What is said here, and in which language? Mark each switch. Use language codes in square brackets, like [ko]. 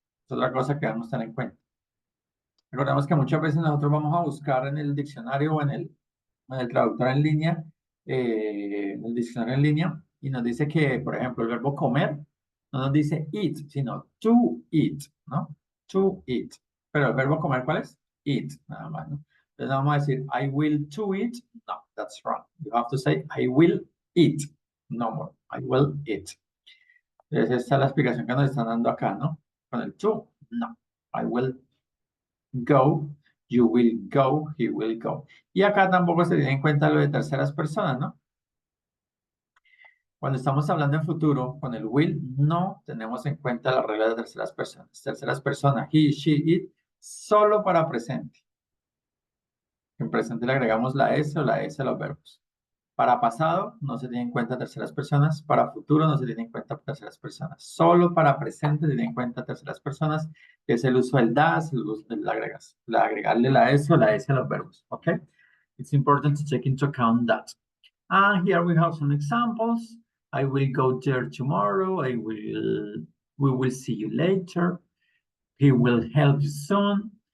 [es] Es otra cosa que debemos tener en cuenta. Recordemos que muchas veces nosotros vamos a buscar en el diccionario o en el traductor en línea, en el diccionario en línea, y nos dice que, por ejemplo, el verbo comer no nos dice eat, sino to eat, ¿no? To eat. Pero el verbo comer, ¿cuál es? [en] Eat, [es] nada más, ¿no? Entonces vamos a decir, [en] I will to eat. No, that's wrong. You have to say, I will eat. No more. I will eat. [es] Entonces esta es la explicación que nos están dando acá, ¿no? Con el to, no. [en] I will go, you will go, he will go. [es] Y acá tampoco se tiene en cuenta lo de terceras personas, ¿no? Cuando estamos hablando en futuro, con el will, no tenemos en cuenta la regla de terceras personas. Terceras personas, he, she, it, solo para presente. En presente le agregamos la S o la S a los verbos. Para pasado no se tiene en cuenta terceras personas. Para futuro no se tiene en cuenta terceras personas. Solo para presente se tiene en cuenta terceras personas, que es el uso del das, el uso del agregarle la S o la S a los verbos. [en] Okay? It's important to take into account that. And here we have some examples. I will go there tomorrow. We will see you later. He will help you soon.